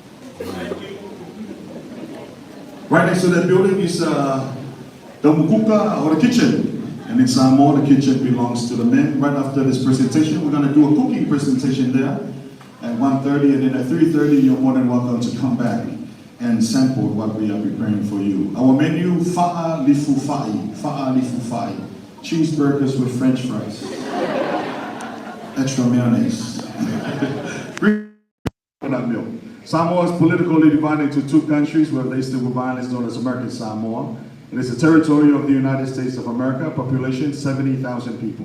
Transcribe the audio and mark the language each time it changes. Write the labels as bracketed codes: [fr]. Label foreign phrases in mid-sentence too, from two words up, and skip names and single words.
[en] Right next to that building is the mukuka, or the kitchen. And in Samoa, the kitchen belongs to the men. Right after this presentation, we're going to do a cooking presentation there at 1:30, and then at 3:30, you're more than welcome to come back and sample what we are preparing for you. Our menu, [sm] fa'a lifu fa'i, [en] cheeseburgers with French fries, extra mayonnaise, coconut milk. Samoa is politically divided into 2 countries where they still violence known as American Samoa. It is a territory of the United States of America, population 70,000 people.